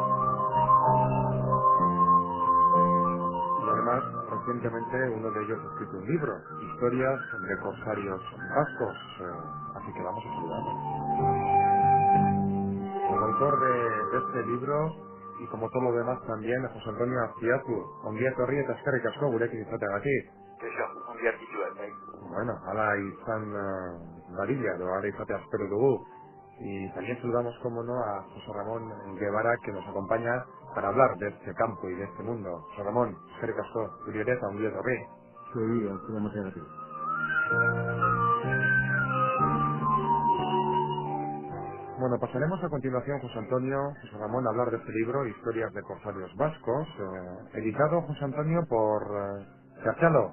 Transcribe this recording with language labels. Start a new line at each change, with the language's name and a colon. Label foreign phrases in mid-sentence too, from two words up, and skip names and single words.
Spanish: Y además, recientemente uno de ellos ha escrito un libro, Historias de Corsarios Vascos, así que vamos a saludarlo. Como autor de este libro, y como todo lo demás también, José Antonio Azpiazu,
Basque: ongi etorri eta eskerrik asko gurekin izateagatik. Eso, ongi artikuak, bai. Bueno, hala izan dadila, edo hala izatea espero dugu.
Spanish: Y también saludamos, como no, a José Ramón Guevara, que nos acompaña para hablar de este campo y de este mundo. José Ramón,
Basque: eskerrik asko, zuri ere eta ongi etorri.
Spanish: Sí, gracias. Bueno, pasaremos a continuación, José Antonio, José Ramón, a hablar de este libro, Historias de Corsarios Vascos, editado, José Antonio, por Cachalo.